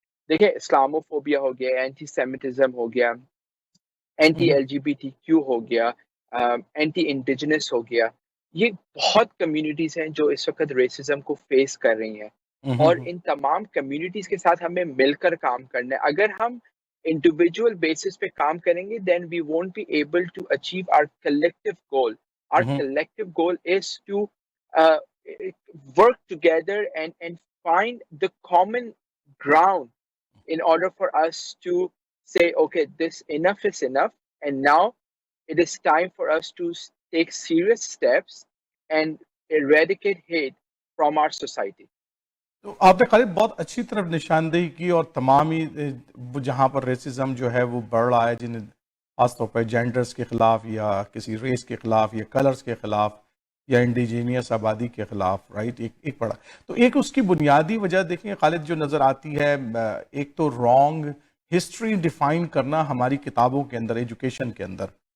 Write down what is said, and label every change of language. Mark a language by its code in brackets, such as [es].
[ur] دیکھیں اسلاموفوبیا ہو گیا, anti Semitism ہو گیا, اینٹی LGBTQ ہو گیا, اینٹی انڈیجنس ہو گیا, یہ بہت کمیونٹیز ہیں جو اس وقت ریسزم کو فیس کر رہی ہیں, اور ان تمام کمیونٹیز کے ساتھ ہمیں مل کر کام کرنا ہے. اگر ہم انڈیویجول بیسس پہ کام کریں گے [en] then we won't be able to achieve our collective goal. Our collective goal is to uh, work together and find the common ground in order for us to say, okay, this enough is enough, and now it is time for us to take serious steps and eradicate hate from our society. [ur] تو آپ نے خالد بہت اچھی طرف نشاندہی کی, اور تمام ہی جہاں پر ریسزم جو ہے وہ بڑھ رہا ہے, جن خاص طور پہ جینڈرز کے خلاف یا کسی ریس کے خلاف یا کلرز کے خلاف یا انڈیجینیس آبادی کے خلاف, رائٹ, ایک پڑا. تو ایک اس کی بنیادی وجہ دیکھیں خالد جو نظر آتی ہے, ایک تو رانگ ہسٹری ڈیفائن کرنا ہماری کتابوں کے اندر, ایجوکیشن کے اندر.